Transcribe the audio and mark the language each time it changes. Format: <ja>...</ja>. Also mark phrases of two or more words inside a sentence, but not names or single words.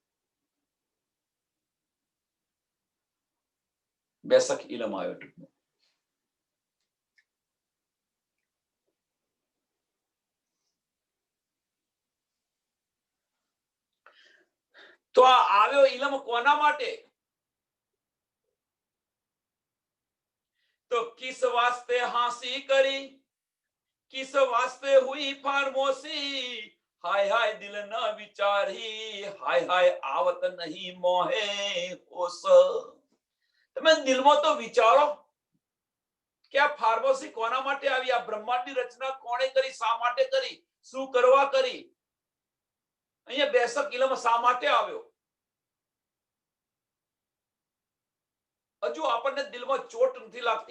<gu>બેસક ઇલમ આવ્યો ટૂંકમાં. તો આ આવ્યો ઇલમ કોના માટે?</gu> <hi>तो किस वास्ते हांसी करी, किस वास्ते हुई फारमोसी, हाय हाय दिल न विचारी, हाय हाय आवत नहीं मोहे होश.</hi> <gu>તમે દિલમાં તો વિચારો કે આ ફાર્મસી કોના માટે આવી, આ બ્રહ્માંડની રચના કોણે કરી, શા માટે કરી, શું કરવા કરી? અહીંયા બેસક ઇલમ શા માટે આવ્યો? હજુ આપણને દિલમાં ચોટ નથી લાગતી?</gu>